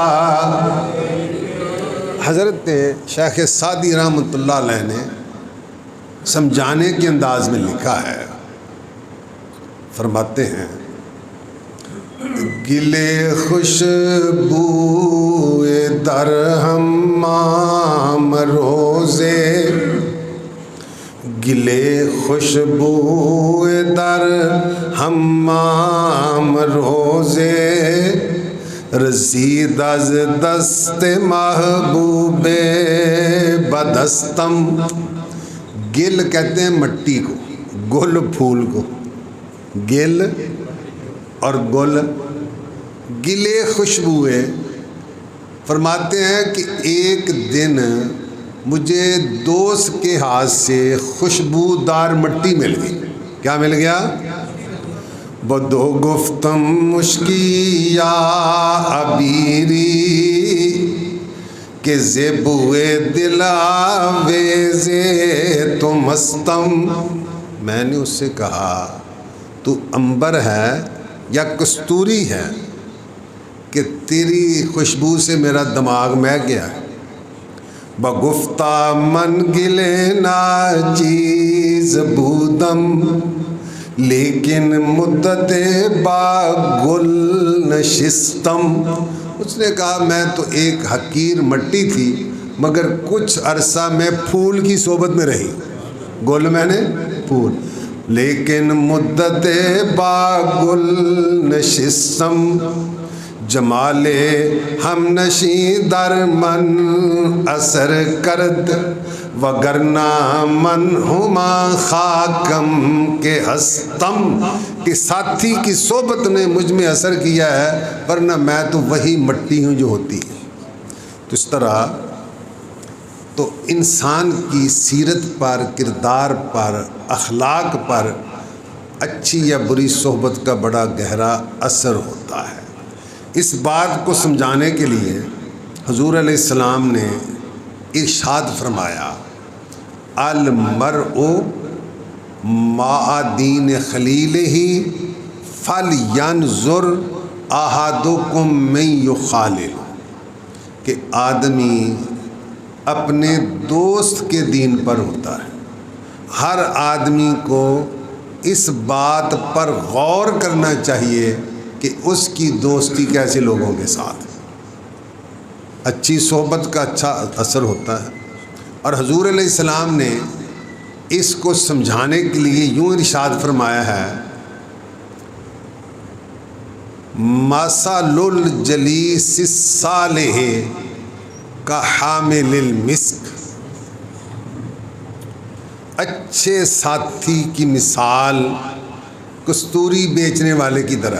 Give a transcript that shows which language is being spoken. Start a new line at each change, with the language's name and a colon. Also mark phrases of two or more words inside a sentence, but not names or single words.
Urdu: حضرت شیخ سعدی
Arabic: رحمۃ اللہ علیہ
Urdu: نے سمجھانے کے انداز میں لکھا ہے، فرماتے ہیں
Persian: گلے خوشبو در حمام روزے، گلے خوشبو در حمام روزے، رسید از دست محبوب بدستم۔
Urdu: گل کہتے ہیں مٹی کو، گل پھول کو، گل اور گل،
Persian: گلے خوشبوئے۔
Urdu: فرماتے ہیں کہ ایک دن مجھے دوست کے ہاتھ سے خوشبودار مٹی مل گئی۔ کیا مل گیا؟
Persian: بدو گفتم مشکی یا عبیری کہ زبوئے دلاویزے تو مستم۔
Urdu: میں نے اس سے کہا تو عنبر ہے یا کستوری ہے کہ تیری خوشبو سے میرا دماغ مہک گیا ہے۔
Persian: بگفتہ من گلے ناچیز بودم لیکن مدت با گل نشستم۔
Urdu: اس نے کہا میں تو ایک حقیر مٹی تھی مگر کچھ عرصہ میں پھول کی صحبت میں رہی، گل میں نے پھول،
Persian: لیکن مدت با گل نشستم۔ جمال ہم نشیں در من اثر کرد وگرنہ من ہما خاکم کے ہستم،
Urdu: کہ ساتھی کی صحبت نے مجھ میں اثر کیا ہے ورنہ میں تو وہی مٹی ہوں جو ہوتی ہے۔ تو اس طرح تو انسان کی سیرت پر، کردار پر، اخلاق پر اچھی یا بری صحبت کا بڑا گہرا اثر ہوتا ہے۔ اس بات کو سمجھانے کے لیے حضور
Arabic: علیہ السلام
Urdu: نے ارشاد فرمایا،
Arabic: المرء مع دین خلیلہ فلینظر احدکم من یخالل،
Urdu: کہ آدمی اپنے دوست کے دین پر ہوتا ہے۔ ہر آدمی کو اس بات پر غور کرنا چاہیے کہ اس کی دوستی کیسے لوگوں کے ساتھ ہے۔ اچھی صحبت کا اچھا اثر ہوتا ہے، اور حضور
Arabic: علیہ السلام
Urdu: نے اس کو سمجھانے کے لیے یوں ارشاد فرمایا ہے،
Arabic: مثل الجلیس الصالح کحامل المسک،
Urdu: اچھے ساتھی کی مثال کستوری بیچنے والے کی طرح۔